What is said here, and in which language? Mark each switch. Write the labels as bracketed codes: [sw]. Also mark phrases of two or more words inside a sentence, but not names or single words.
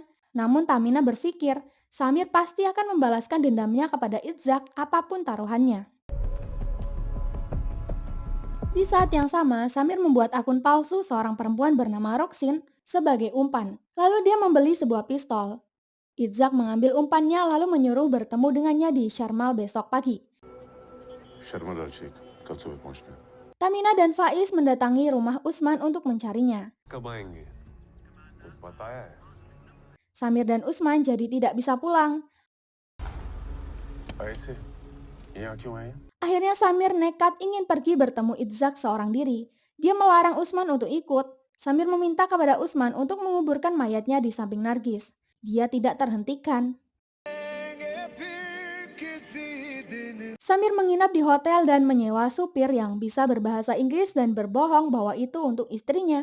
[id] Namun Tamina berpikir, Samir pasti akan membalaskan dendamnya kepada Itzak apapun taruhannya. Di saat yang sama, Samir membuat akun palsu seorang perempuan bernama Roxin sebagai umpan. Lalu dia membeli sebuah pistol. Itzak mengambil umpannya lalu menyuruh bertemu dengannya di Sharmal besok pagi. [hi] शर्मा दर्शक कल सुबह पहुंचना है। [id] Tamina dan Faiz mendatangi rumah Usman untuk mencarinya. [hi] कब आएंगे कुछ बताया है? [id] Samir dan Usman jadi tidak bisa pulang. [hi] ऐसे यहाँ क्यों आए? [id] Akhirnya Samir nekat ingin pergi bertemu Itzak seorang diri. Dia melarang Usman untuk ikut. Samir meminta kepada Usman untuk menguburkan mayatnya di samping Nargis. Dia tidak terhentikan. Samir menginap di hotel dan menyewa supir yang bisa berbahasa Inggris dan berbohong bahwa itu untuk istrinya.